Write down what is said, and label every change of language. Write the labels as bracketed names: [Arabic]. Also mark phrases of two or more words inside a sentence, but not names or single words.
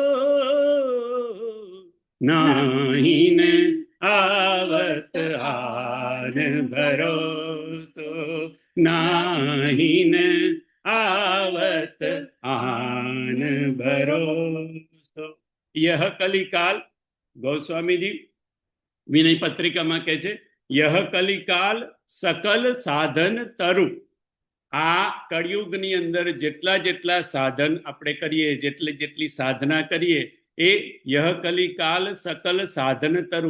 [Hindi] नाहीन आवत आन भरोसो, नाहीन आवत आन भरोसो. यह कलिकाल, [Gujarati] ગોસ્વામીજી વિનય પત્રિકામાં કહે છે, [Hindi] यह कलिकाल सकल साधन तरु. [Gujarati] આ કળિયુગની અંદર જેટલા સાધન આપણે કરીએ, જેટલી સાધના કરીએ, એ [Hindi] यह कलिकाल सकल साधन तरु.